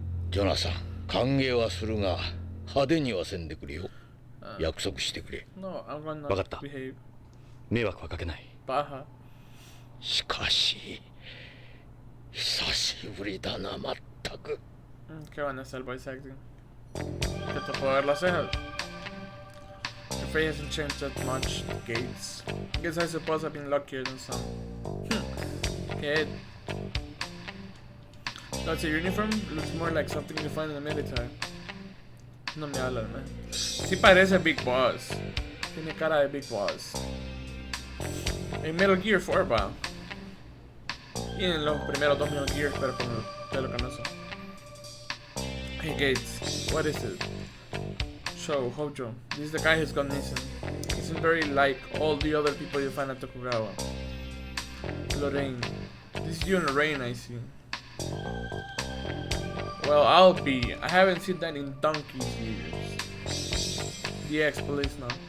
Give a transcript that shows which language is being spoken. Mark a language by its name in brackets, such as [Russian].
[Japanese] ジョナサン、歓迎はするが派手にはせんでくれよ。約束してくれ。わかった。迷惑はかけない。しかし久しぶりだな、まったく。 [Spanish] Qué van a hacer el voice acting. Que te puedo ver las cejas. [English] Your face hasn't changed that much, Gates. Guess I suppose I've been luckier than some. Kid. That's your uniform? Looks more like something you find in the military. [Spanish] No me hablan, man. Sí parece Big Boss. Tiene cara de Big Boss. En Metal Gear 4, va. Y en los primeros 2 Metal Gear, pero con el pelo canoso. [English] Hey Gates, what is it? So, Hojo, this is the guy who's gone missing. He seems very like all the other people you find at Tokugawa. Lorraine. This is you and Lorraine, I see. Well, I'll be. I haven't seen that in donkey's years. The ex-police now.